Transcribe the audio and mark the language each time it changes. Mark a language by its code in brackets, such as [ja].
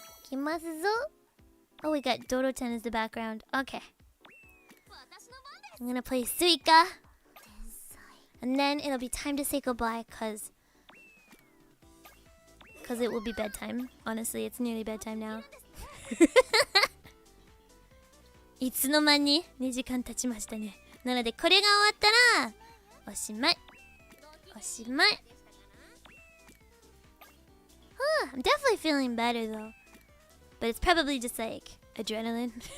[en] Kimasu. Oh, we got Doro-chan as the background. Okay. I'm gonna play Suika. And then it'll be time to say goodbye, cause it will be bedtime. Honestly, it's nearly bedtime now. [ja] いつの間に2時間経ちましたね。なのでこれが終わったらおしまい。おしまい。 [en] I'm definitely feeling better though. But it's probably just like adrenaline.